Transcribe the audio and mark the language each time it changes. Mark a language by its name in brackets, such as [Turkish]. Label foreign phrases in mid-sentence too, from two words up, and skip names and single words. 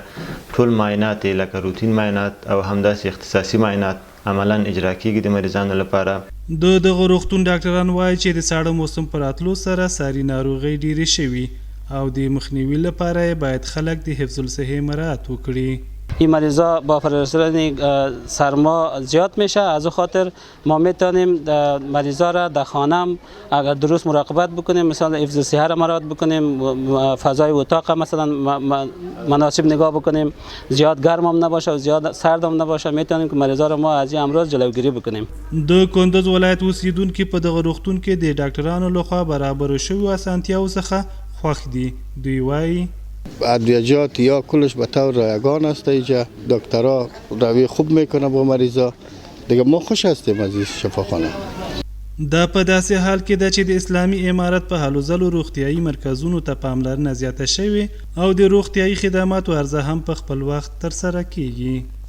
[Pashto] ټول معاینات لکه روتین معاینات او همداسې اختصاصي معاینات عملاً اجرا کیږي د مریضانو لپاره. د دغه روغتون ډاکټران وایي چې د ساړه موسم په راتلو سره ساري ناروغۍ ډېرې شوي او د مخنیوي لپاره باید خلک د حفظ الصحه مراعات وکړي. [Persian] این مریضا با فرارسیدن سرما زیاد میشه، از او خاطر ما میتونیم مریضا را در خانه اگر درست مراقبت بکنیم، مثلا حفظ الصحه را مراعات بکنیم، فضای اتاق مثلا مناسب نگاه بکنیم، زیاد گرم هم نباشه و زیاد سرد هم نباشه، میتونیم که مریضا را ما از این امراض جلوگیری بکنیم. [Pashto] د کندز ولایت اوسیدونکي په دغه روغتون کې د ډاکټرانو لخوا برابر شویو اسانتیاو څخه خوښ دي. دوی وایي [Persian] ادویجات یا کلش به طور رایگان است. اینجا دکترها روی خوب میکنه با مریضا. دیگه ما خوش هستیم از این شفاخانه. [Pashto] دا په داسې حال کې ده چې د اسلامي امارت په هلو ځلو روغتیایي مرکزونو ته پاملرنه زیاته شوې او د روغتیایي خدماتو عرضه هم په خپل وخت ترسره کیږي.